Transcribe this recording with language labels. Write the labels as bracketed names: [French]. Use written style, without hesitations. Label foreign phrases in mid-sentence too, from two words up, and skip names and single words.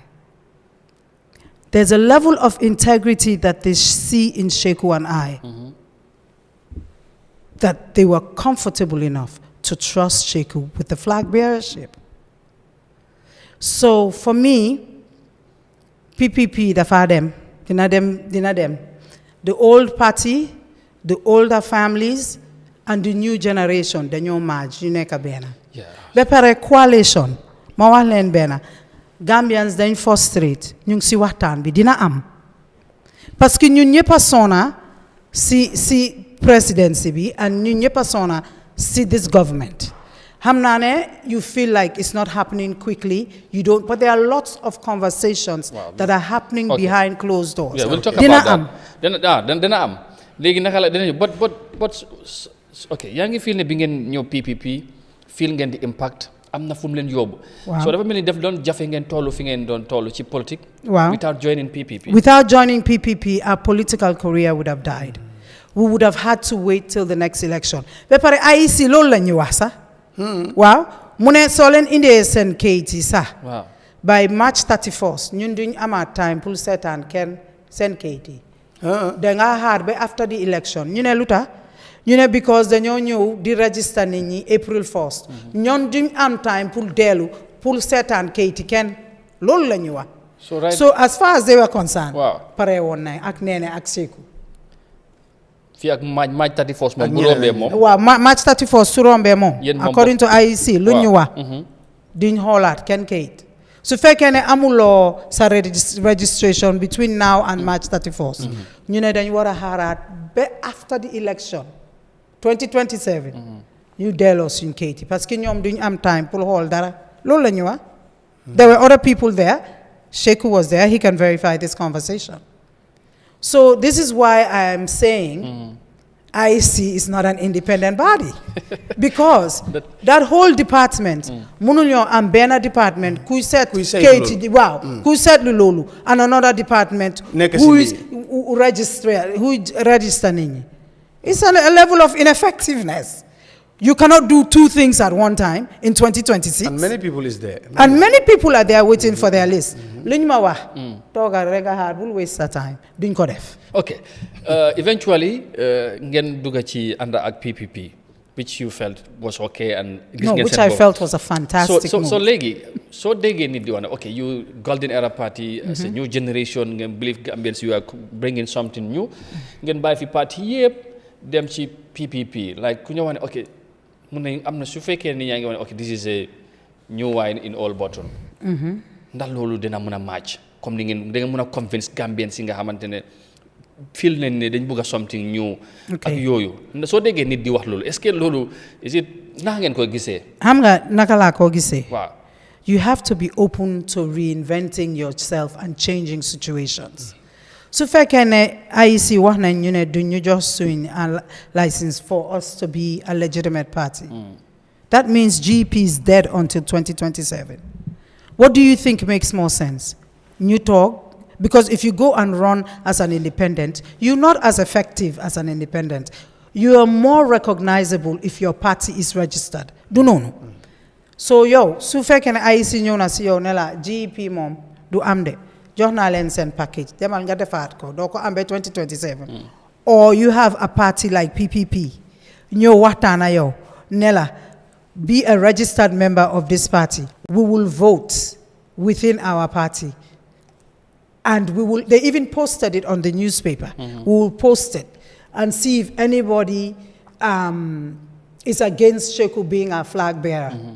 [English] There's a level of integrity that they see in Sheku and I that they were comfortable enough to trust Sheku with the flag bearership. So for me, PPP, the fadem, dinadem, the old party, the older families, and the new generation, the new merge, you [Wolof] neka bena. [English] Yeah. [Wolof] Bepare coalition, mawalen bena. Gambians dañ frustrate, ñu ngi si waxtaan bi dina am. [French] Parce que [Wolof] ñun ñëpp a sona si presidency bi, and ñun ñëpp a sona si [English] this government. [Wolof] Xam naa ne [English] you feel like it's not happening quickly, you don't, but there are lots of conversations that are happening behind closed doors. Yeah, we'll talk [Wolof] dina [English] about that. [Wolof] Dina am. Léegi naka la dina [English] but okay, [Wolof] yaa ngi feel ne bi ngeen ñëw PPP, feel ngeen di impact am na fu mu leen yóbbu. So dafa mel ni def doon jafe ngeen tollu fi ngeen doon tollu ci politique. [English] Without joining PPP. Without joining PPP, our political career would have died. We would have had to wait till the next election. [Wolof] Ba pare IEC loolu la ñu wax sax. Waaw mu ne soo leen indee seen kayit yi sax. [English] By March 31st [Wolof] ñun duñ amaat time pour seetaan kenn seen kayit yi. Da nga xaar ba [English] after the election [Wolof] ñu ne lu tax ñu ne because dañoo ñëw di register nit ñi April 1st. ñoon duñ am time pour dellu pour seetaan kayit yi kenn loolu la ñu wax. [English] So as far as they were concerned. [Wolof] Pare woon nañ ak Nene ak Seku. Fii ak March 31st moom bu rombee moom. Waaw March 31st su rombee moom. [English] According to IEC [Wolof] lu ñu wax. Duñ xoolaat kenn kayit. Su fekkee ne amuloo sa registration [English] between now and March 31st. [Wolof] ñu ne dañ war a xaaraat ba [English] after the election 2027. [Wolof] ñu delloo suñ kayit yi [French] parce que [Wolof] ñoom duñ am time pour xool dara loolu la ñu wax. [English] There were other people there. Sheku was there. He can verify this conversation. So this is why I am saying IEC is not an independent body. Because that whole department, [Wolof] mënuñoo am benn department kuy seet kayit yi waaw kuy seetlu loolu [English] and another department who register [Wolof] nit ñi. [English] It's a level of ineffectiveness. You cannot do two things at one time in 2026. And many people is there. And many people are there waiting for their list. [Wolof] Luñ ma wax toogal rek a xaar bul waste sa time duñ ko def. [English] Okay. Eventually [Wolof] ngeen dugga ci ànd ak PPP [English] which you felt was okay and which I felt was a fantastic move. [Wolof] So léegi soo déggee nit di wax ne [English] okay you golden era party as a new generation [Wolof] ngeen believe [English] Gambians you are bringing something new [Wolof] ngeen bàyyi fi parti yëpp dem ci PPP like ku ñëw wax ne okay mun nañ am na su fekkee ni yaa ngi wax ne okay [English] this is a new wine in all bottle. [Wolof] Ndax loolu dina mën a match [French] comme ni [Wolof] ngeen da nga mën a convince Gambians yi nga xamante ne feel nañ ne dañ bëgg a [English] something new. [Wolof] ak yooyu soo déggee nit di wax loolu [French] est-ce que [Wolof] loolu [English] is it [Wolof] naka ngeen ko gisee. xam nga naka laa ko gisee. waaw. [English] You have to be open to reinventing yourself and changing situations. [Wolof] su fekkee ne IEC wax nañ ñu ne duñu jox suñ license [English] for us to be a legitimate party. That means GP is dead until 2027. What do you think makes more sense? New talk? Because if you go and run as an independent, you're not as effective as an independent. You are more recognizable if your party is registered. Do no. [Wolof] So su fekkee ne IEC ñëw na si yow ne la GP moom du am de jox naa leen seen package demal nga defaat ko doo ko am ba 2027. [English] Or you have a party like PPP [Wolof] ñëw waxtaana yow ne la [English] be a registered member of this party. We will vote within our party. And they even posted it on the newspaper. We will post it and see if anybody is against Sheku being a flag bearer.